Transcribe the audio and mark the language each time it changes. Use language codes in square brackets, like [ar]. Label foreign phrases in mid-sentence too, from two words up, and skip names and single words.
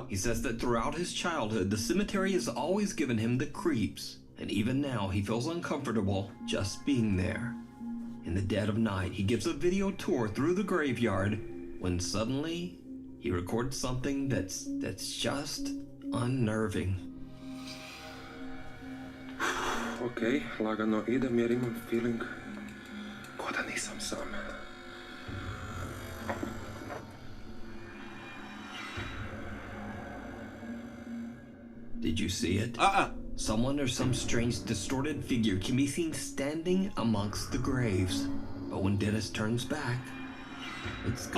[en] He says that throughout his childhood, the cemetery has always given him the creeps, and even now he feels uncomfortable just being there. In the dead of night, he gives a video tour through the graveyard when suddenly he records something that's just unnerving. [bs] Ok, lagano idem jer imam feeling ko da nisam sam. [en] Did you see it? Uh-uh. Someone or some strange distorted figure can be seen standing amongst the graves. But when Dennis turns back, it's gone.